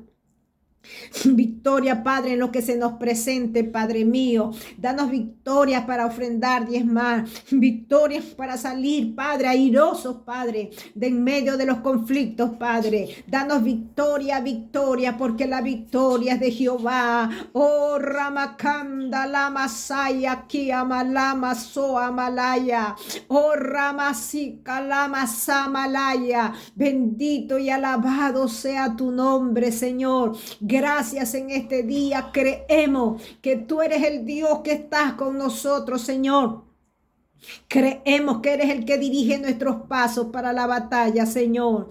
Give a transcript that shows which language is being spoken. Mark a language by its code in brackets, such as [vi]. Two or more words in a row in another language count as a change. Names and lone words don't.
[es] Victoria, Padre, en lo que se nos presente, Padre mío. Danos victoria para ofrendar, diezmar. Victorias para salir, Padre, airosos, Padre, de en medio de los conflictos, Padre. Danos victoria, victoria, porque la victoria es de Jehová. Oh, Ramakanda, Lama Saya, Kiama, Lama Soa, Malaya. Oh, Ramasika, Lama Samalaya. Bendito y alabado sea tu nombre, Señor. Gracias en este día. Creemos que tú eres el Dios que estás con nosotros, Señor. Creemos que eres el que dirige nuestros pasos para la batalla, Señor.